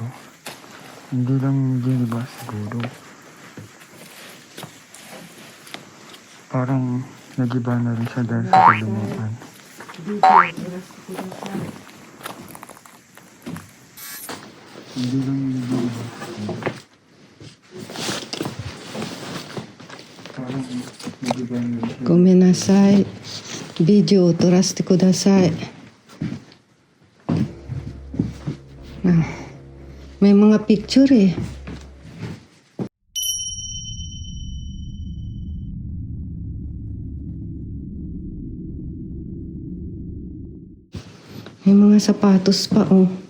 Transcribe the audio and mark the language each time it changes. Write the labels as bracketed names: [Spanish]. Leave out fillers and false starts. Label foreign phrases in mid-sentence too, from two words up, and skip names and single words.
[Filipino] Hindi lang giniba siguro. Parang nagiba na rin siya dahil sa kalumutan. Hindi lang giniba. Parang nagiba na rin siya. [Japanese] Gomenasai. ビデオを撮らせてください. [Filipino] May mga picture eh. May mga sapatos pa oh.